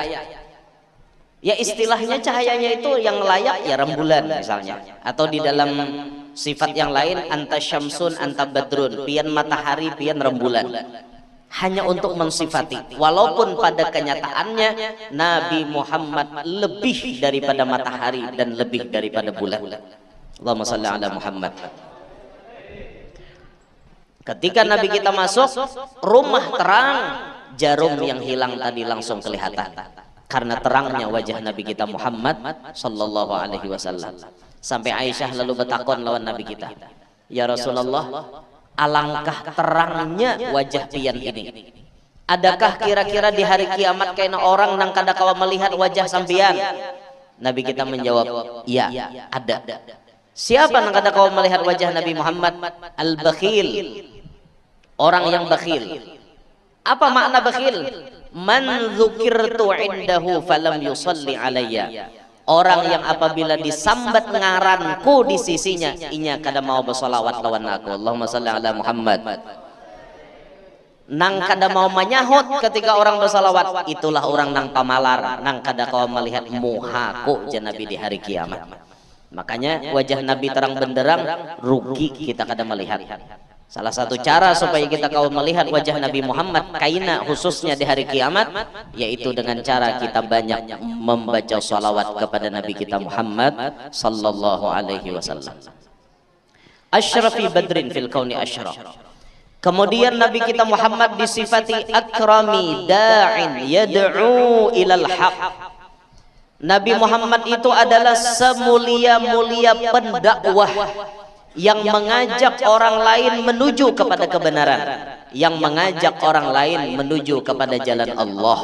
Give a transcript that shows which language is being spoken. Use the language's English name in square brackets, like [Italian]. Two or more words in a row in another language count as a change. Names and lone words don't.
[Indonesian] Ya istilahnya cahayanya itu yang layak ya rembulan misalnya, atau di dalam sifat yang lain [Arabic] أنت شمس أنت بدر, [Banjar] pian matahari pian rembulan. [Indonesian] Hanya untuk mensifati, walaupun pada kenyataannya Nabi Muhammad lebih daripada matahari dan lebih daripada bulan. [Arabic] اللهم صل على محمد. [Indonesian] Ketika Nabi kita masuk, rumah terang, jarum yang hilang tadi langsung kelihatan karena terangnya wajah Nabi kita Muhammad [Arabic] صلى الله عليه وسلم. [Indonesian] Sampai Aisyah lalu [Banjar] bertakon lawan [Indonesian] Nabi kita, [Arabic] يا رسول الله, [Indonesian] alangkah terangnya wajah pian ini. [Banjar] Adakah kira-kira di hari kiamat kena orang nang kada kawa melihat wajah sampian? [Indonesian] Nabi kita menjawab, iya, ada. Siapa [Banjar] nang kada kawa [Indonesian] melihat wajah Nabi Muhammad? Al-bakhil, orang yang bakhil. Apa makna bakhil? [Arabic] من ذكرت عنده فلم يصل علي. [Banjar] Orang yang apabila disambat ngaranku di sisinya, inya kada mau bersolawat lawan aku. [Arabic] اللهم صل على محمد. [Banjar] Nang kada mau menyahut ketika orang bersalawat, itulah orang nang pamalar, nang kada kau melihat muhaku jan Nabi di hari kiamat. [Indonesian] Makanya wajah Nabi terang benderang, rugi kita kada melihat. Salah satu cara supaya kita kau melihat wajah Nabi Muhammad kaina khususnya di hari kiamat, yaitu dengan cara kita banyak membaca salawat kepada Nabi kita Muhammad [Arabic] صلى الله عليه وسلم. أشرف بدر في الكون أشرف. [Indonesian] Kemudian Nabi kita Muhammad disifati [Arabic] أكرم داع يدعو إلى الحق. [Indonesian] Nabi Muhammad itu adalah semulia-mulia pendakwah yang mengajak orang lain menuju kepada kebenaran, yang mengajak orang lain menuju kepada jalan Allah.